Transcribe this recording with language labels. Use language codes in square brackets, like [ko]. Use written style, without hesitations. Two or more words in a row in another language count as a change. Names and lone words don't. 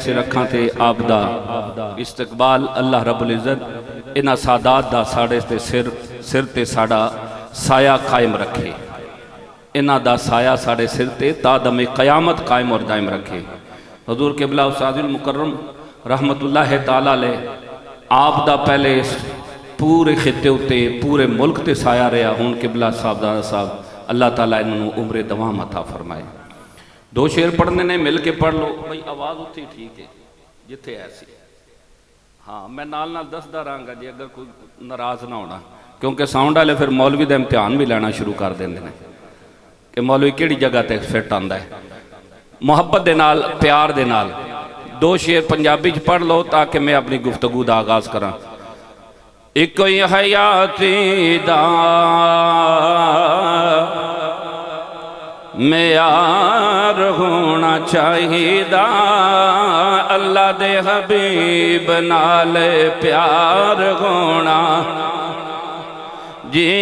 [pa] سر اکھاں تے آپ دا استقبال [ar] الله رب العزة [pa] انہاں سادات دا ساڈے تے سر تے ساڈا سایہ قائم رکھے. انہاں دا سایہ ساڈے سر تے تادمِ قیامت قائم اور دائم رکھے. حضور قبلہ استاذ المکرم [ar] رحمة الله تعالى عليه [pa] آپ دا پہلے پورے خطے اتے پورے ملک تے سایہ رہا. ہن قبلہ صاحب اللہ تعالیٰ انہوں نے عمر دوام عطا فرمائے. دو شعر پڑھنے نے مل کے پڑھ لو بھائی، آواز اتھے ٹھیک ہے جتھے ایسی. ہاں میں نال نال دسدا رہاں گا جی، اگر کوئی ناراض نہ ہونا، کیونکہ ساؤنڈ والے فیر مولوی کا امتحان بھی لینا شروع کر دیں گے نے کہ مولوی کہڑی جگہ تے فٹ آندا ہے. محبت دے نال، پیار دے نال دو شعر پنجابی چ پڑھ لو تاکہ میں اپنی گفتگو کا آغاز کرا. ایک حیاتی دا معیار ہونا چاہیدا، اللہ دے حبیب نال پیار ہونا جی.